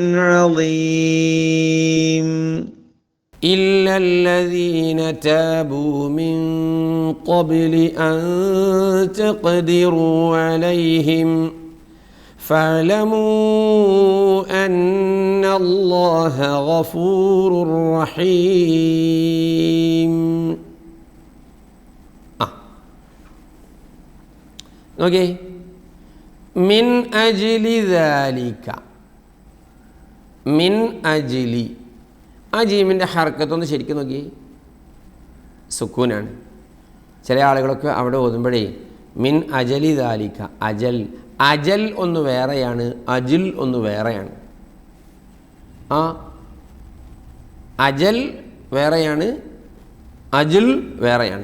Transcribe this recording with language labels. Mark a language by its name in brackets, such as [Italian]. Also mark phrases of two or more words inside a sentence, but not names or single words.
[Arabic] عظيم إلا الذين تابوا من قبل أن تقدروا عليهم فاعلموا أن الله غفور رحيم. [English] Okay. [Arabic] من أجل ذلك من أجل [Malayalam] ആ ജീമിൻ്റെ ഹർക്കത്തൊന്ന് ശരിക്കും നോക്കി, സുക്കൂനാണ്. ചില ആളുകളൊക്കെ അവിടെ ഓതുമ്പോഴേ [Arabic] من أجل ذلك. [Malayalam] അജൽ, അജൽ ഒന്ന് വേറെയാണ്, അജിൽ ഒന്ന് വേറെയാണ്. അജൽ വേറെയാണ്, അജിൽ വേറെയാണ്.